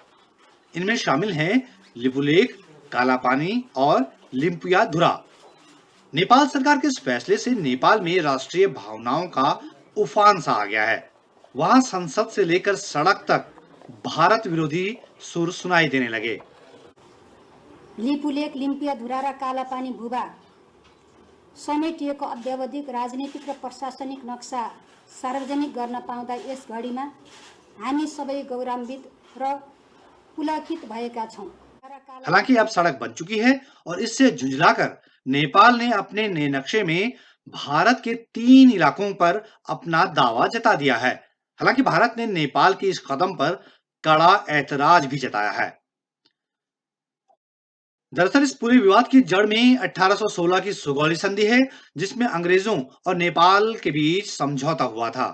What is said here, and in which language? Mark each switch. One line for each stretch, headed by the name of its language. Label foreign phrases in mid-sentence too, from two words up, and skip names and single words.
Hindi: इनमें शामिल हैं लिपुलेख, कालापानी और लिम्पियाधुरा। नेपाल सरकार के इस फैसले से नेपाल में राष्ट्रीय भावनाओं का उफान सा आ गया है। वहां संसद से लेकर सड़क तक भारत विरोधी सुर सुनाई देने लगे।
Nepali: लिपुलेख, लिम्पियाधुरा र कालापानी भूभाग समेटिएको अद्यावधिक राजनीतिक र प्रशासनिक नक्सा सार्वजनिक गर्न पाउँदा यस घडीमा हामी सबै गौरवान्वित र पुलकित भएका छौं।
Hindi: हालांकि अब सड़क बन चुकी है और इससे झुंझलाकर नेपाल ने अपने नए नक्शे में भारत के 3 इलाकों पर अपना दावा जता दिया है। हालांकि भारत ने नेपाल के इस कदम पर कड़ा ऐतराज भी जताया है। दरअसल इस पूरे विवाद की जड़ में 1816 की सुगौली संधि है, जिसमें अंग्रेजों और नेपाल के बीच समझौता हुआ था।